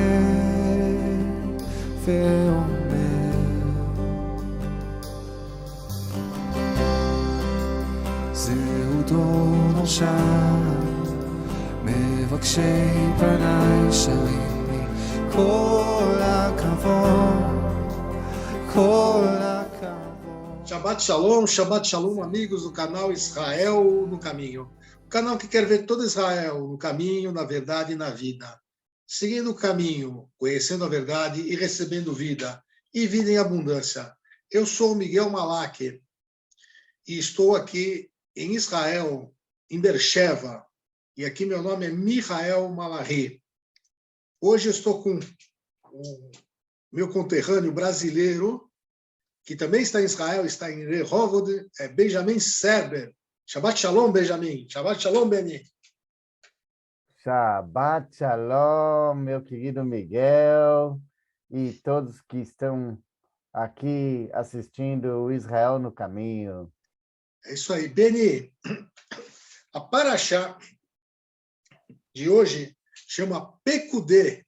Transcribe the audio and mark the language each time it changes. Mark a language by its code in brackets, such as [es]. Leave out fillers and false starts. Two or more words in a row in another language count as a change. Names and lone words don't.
[he] ואומר, זהו דור נושע מבקשי פני ישרים לי, כל הכבוד, כל הכבוד. שבת שלום, [pt] amigos do canal Israel no Caminho. O canal que quer ver todo Israel no caminho, na verdade e na vida. Seguindo o caminho, conhecendo a verdade e recebendo vida, e vida em abundância. Eu sou Miguel Malak e estou aqui em Israel, em Beersheba, e aqui meu nome é Michael Malahi. Hoje eu estou com o meu conterrâneo brasileiro, que também está em Israel, está em Rehovot, é Benjamin Serber. [he] Shabbat Shalom, Benjamin. שבת שלום, Beni. שבת שלום, [pt] meu querido Miguel, e todos que estão aqui assistindo o Israel no Caminho. É isso aí. Beni, a Parashá de hoje chama Pekudê.